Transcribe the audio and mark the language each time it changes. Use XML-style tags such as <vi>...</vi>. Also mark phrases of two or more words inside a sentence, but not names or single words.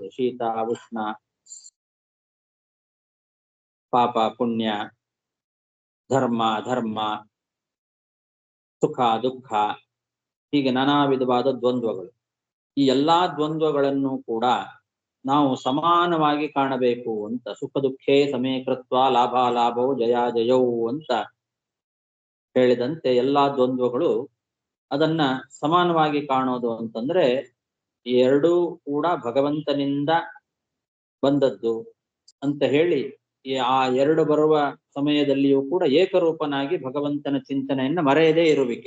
<kn>ಶೀತ ಉಷ್ಣ, ಪಾಪ ಪುಣ್ಯ, ಧರ್ಮ ಅಧರ್ಮ, ಸುಖ ದುಃಖ, ಹೀಗೆ ನಾನಾ ವಿಧವಾದ ದ್ವಂದ್ವಗಳು. ಈ ಎಲ್ಲಾ ದ್ವಂದ್ವಗಳನ್ನು ಕೂಡ ನಾವು ಸಮಾನವಾಗಿ ಕಾಣಬೇಕು ಅಂತ</kn> <sa>ಸುಖ ದುಃಖೇ ಸಮೇ ಕೃತ್ವ</sa> <kn>ಲಾಭಾಲಾಭವು ಜಯಾಜಯವು ಅಂತ ಹೇಳಿದಂತೆ ಎಲ್ಲಾ ದ್ವಂದ್ವಗಳು ಅದನ್ನ ಸಮಾನವಾಗಿ ಕಾಣೋದು ಅಂತಂದ್ರೆ ಎರಡೂ ಕೂಡ ಭಗವಂತನಿಂದ ಬಂದದ್ದು ಅಂತ ಹೇಳಿ ಆ ಎರಡು ಬರುವ ಸಮಯದಲ್ಲಿಯೂ ಕೂಡ ಏಕರೂಪನಾಗಿ ಭಗವಂತನ ಚಿಂತನೆಯನ್ನ ಮರೆಯದೇ ಇರುವಿಕೆ.</kn>